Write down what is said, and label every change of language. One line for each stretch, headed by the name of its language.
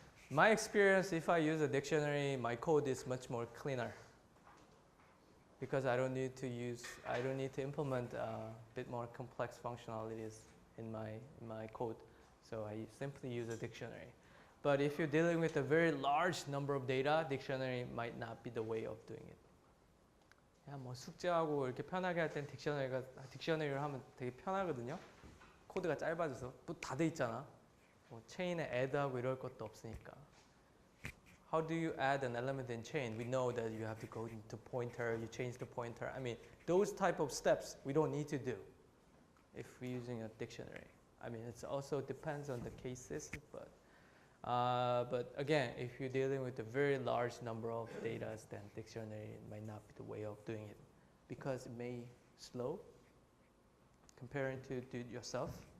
English: My experience, if I use a dictionary, my code is much more cleaner because I don't need to implement a bit more complex functionalities in my code. So I simply use a dictionary. But if you're dealing with a very large number of data, dictionary might not be the way of doing it.
Korean: 그냥 뭐 숙제하고 이렇게 편하게 할 땐 딕셔너리를 하면 되게 편하거든요. 코드가 짧아져서 또 다 돼 있잖아. 뭐 체인에 add하고 이럴 것도 없으니까.
English: how do you add an element in chain? We know that you have to go into pointer, you change the pointer. I mean, those type of steps we don't need to do if we're using a dictionary. I mean, it also depends on the cases, but again, if you're dealing with a very large number of data, then dictionary might not be the way of doing it because it may slow comparing to do it yourself.